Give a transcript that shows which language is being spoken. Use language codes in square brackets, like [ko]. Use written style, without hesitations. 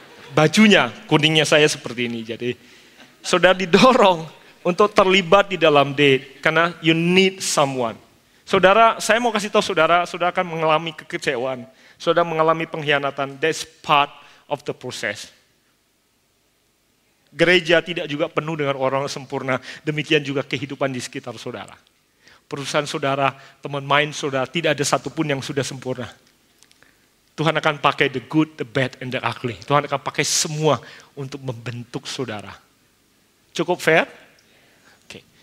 [id] Bajunya kuningnya saya seperti ini. Jadi saudara didorong untuk terlibat di dalam date. Karena [en] you need someone. [id] Saudara, saya mau kasih tahu saudara, saudara akan mengalami kekecewaan. Saudara mengalami pengkhianatan. [en] That's part of the process. [id] Gereja tidak juga penuh dengan orang sempurna. Demikian juga kehidupan di sekitar saudara. Perusahaan saudara, teman main saudara, tidak ada satupun yang sudah sempurna. Tuhan akan pakai [en] the good, the bad, and the ugly. [id] Tuhan akan pakai semua untuk membentuk saudara. Cukup fair? Oke.